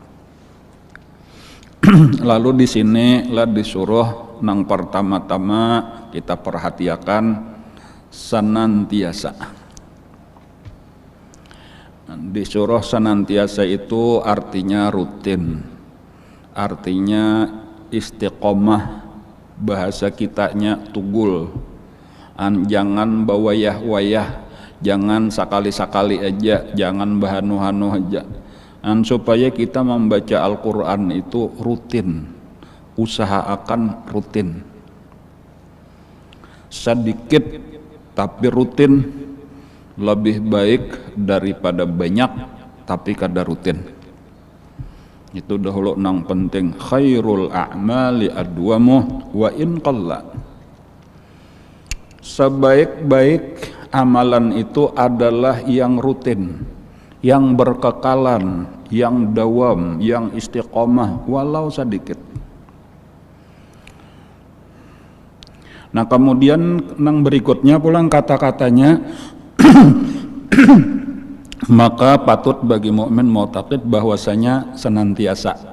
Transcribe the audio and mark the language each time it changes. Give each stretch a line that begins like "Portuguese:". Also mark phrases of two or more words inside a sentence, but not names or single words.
Banjar: Lalu di sini lah disuruh nang pertama-tama kita perhatikan senantiasa. Disuruh senantiasa itu artinya rutin, artinya istiqomah, bahasa kitanya tugul. Jangan bawayah-wayah, jangan sakali-sakali aja, jangan bahanu-hanu aja. Supaya kita membaca Al-Quran itu rutin, usahakan rutin, sedikit tapi rutin lebih baik daripada banyak tapi kada rutin. Itu dahulu nang penting.
Arabic: خير الأعمال أدومها وإن قل.
Indonesian: Sebaik-baik amalan itu adalah yang rutin, yang berkekalan, yang dawam, yang istiqomah walau sedikit.
Banjar: Nah kemudian nang berikutnya pulang kata-katanya maka patut bagi mukmin mu'taqid bahwasanya senantiasa.